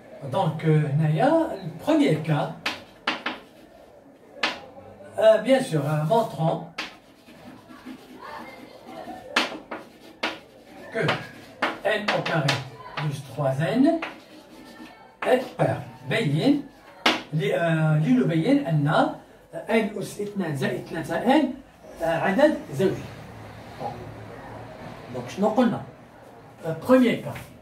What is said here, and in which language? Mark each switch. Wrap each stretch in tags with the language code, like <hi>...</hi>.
<fr>Donc, le premier cas, bien sûr, montrons que n au carré plus 3n est pair.</fr> <ar>بين لنبين أن n أس 2 زائد 3n عدد زوجي.</ar> <fr>Donc</fr> <ar>شنو قلنا؟</ar> <fr>Premier cas.</fr>